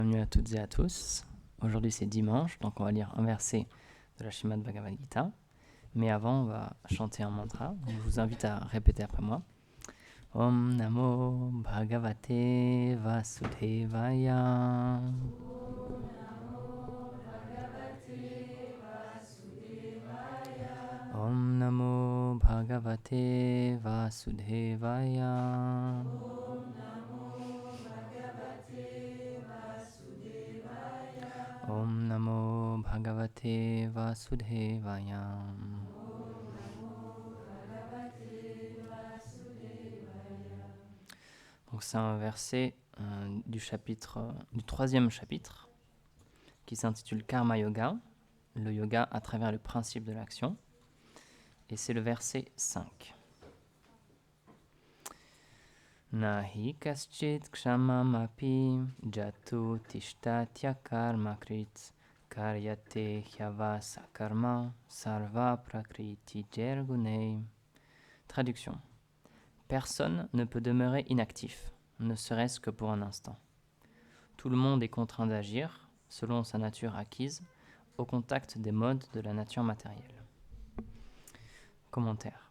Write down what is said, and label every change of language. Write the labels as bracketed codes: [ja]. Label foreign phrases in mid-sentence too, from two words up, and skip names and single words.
[fr] Bienvenue à toutes et à tous. Aujourd'hui c'est dimanche, donc on va lire un verset de la Srimad Bhagavad Gita. Mais avant, on va chanter un mantra. Donc, je vous invite à répéter après moi. [sa] ॐ नमो भगवते वासुदेवाय. ॐ नमो भगवते वासुदेवाय. ॐ नमो भगवते वासुदेवाय. [fr] Donc c'est un verset du troisième chapitre qui s'intitule Karma Yoga, le yoga à travers le principe de l'action. Et c'est le verset 5. [sa] नहि कश्चित् क्षममपि जातु तिष्ठत्य कर्म कृत् कार्यते ह्यवश कर्म सर्व प्रकृति जेर्गुणै. [fr] Traduction. Personne ne peut demeurer inactif, ne serait-ce que pour un instant. Tout le monde est contraint d'agir, selon sa nature acquise, au contact des modes de la nature matérielle. Commentaire.